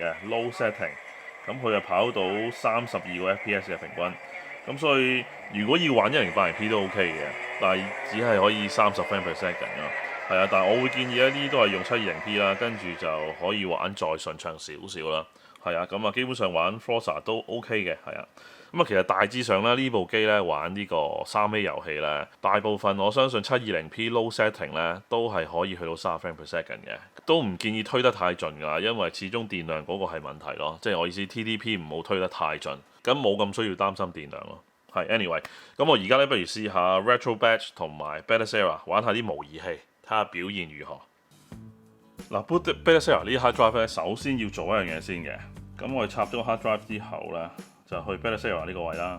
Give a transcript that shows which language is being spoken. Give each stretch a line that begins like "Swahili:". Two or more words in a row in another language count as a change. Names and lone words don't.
Cantonese: 嘅
English: low setting，
Cantonese: 咁佢就跑到32個 FPS 嘅平均，咁所以如果要玩 1080P 都 OK 嘅，但係只係可以30
English: frame per second
Cantonese: 咯。係啊，但係我會建議呢啲都係用 720P 啦，跟住就可以玩再順暢少少啦。係啊，咁啊基本上玩 Forza 都 OK 嘅，係啊。咁啊，其實大致上咧，呢部機咧玩呢個3A 遊戲咧，大部分我相信 720P
English: low setting
Cantonese: 咧都係可以去到30
English: frame per second
Cantonese: 嘅，都唔建議推得太盡㗎，因為始終電量嗰個係問題咯，即係我意思 TDP 唔好推得太盡，咁冇咁需要擔心電量咯。係 anyway，咁我而家咧不如試下 Retro Batch 同埋 Bethesda 玩下啲模擬器，睇下表現如何。嗱，boot Bethesda 呢
English: hard drive
Cantonese: 咧，首先要做一樣嘢先嘅，咁我哋插咗個
English: hard drive
Cantonese: 之後咧，就去 Bethesda 呢個位啦。